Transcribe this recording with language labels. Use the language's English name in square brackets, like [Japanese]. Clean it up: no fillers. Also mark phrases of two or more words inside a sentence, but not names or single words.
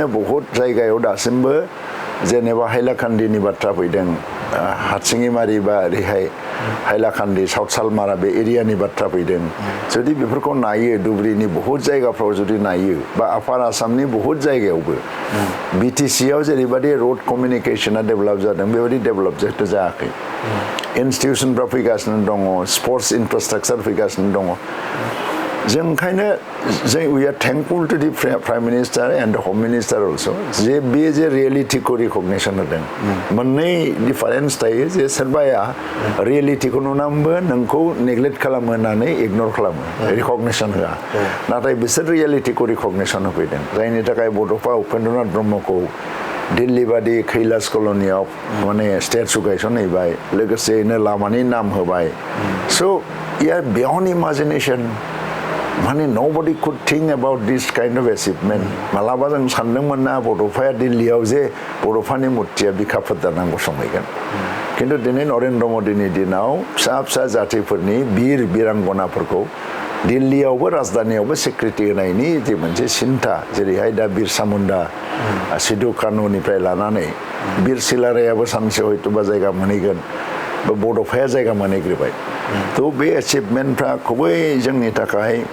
[Bodo] बहुत जायगायाव दासिमबो जेनेबा हाइलाकान्दिनि बाथ्रा फैदों हारसिङिमारि बा ओरैहाय हाइलाकान्दी साउथ सालमारा बे एरियानि बाथ्रा फैदों जुदि बेफोरखौ नायो धुबुरीनि बहुत जायगाफ्राव जुदि नायो बा आपार आसामनि बहुत जायगायावबो बिटिसिआव जेरैबायदि [English] road communication [Bodo] डेभेलप जादों बेबायदि डेभेलप जायाखै इन्स्टिटिउसनफ्रा फैगासिनो दङ [English] sports infrastructure [Bodo] फैगासिनो दङ [English] जों ओंखायनो we are thankful to the prime minister and the home minister also जे [Bodo] बे जे रियेलिटिखौ रिकगनिसन होदों मोननै डिफारेन्स थायो जे सोरबाया रियेलिटिखौ नुनानैबो नोंखौ नेग्लेक्ट खालामो होननानै इगनर खालामो रिकगनिसन होआ नाथाय बिसोर रियेलिटिखौ रिकगनिसन होफैदों जायनि थाखाय बड'फा उपेन्द्रनाथ ब्रह्मखौ दिल्ली बादि कैलास कल'नियाव माने स्टेचु गायसनहैबाय लोगोसेयैनो लामानि नाम होबाय [English] so far beyond imagination [Bodo] माने [English] nobody could think about this kind of achievement [Bodo] मालाबा जों सानदोंमोन ना बड'फाया दिल्लीयाव जे बड'फानि मुर्तिया बिखा फोरदारनांगौ समायगोन किन्तु दिनै नरेन्द्र मदिनि दिनाव फिसा फिसा जातिफोरनि बिर बिरांगनाफोरखौ दिल्लीयावबो राजधानियावबो सिक्रिटि होनायनि जे मोनसे सिन्था जेरैहाय दा बिरसा मुन्डा सिधु कानुनिफ्राय लानानै बिर सिलारायाबो सानसे हयतोबा जायगा मोनहैगोन बा बड'फाया जायगा मोनहैग्रोबाय थ' बे एचिभमेन्टफ्रा खुबै जोंनि थाखाय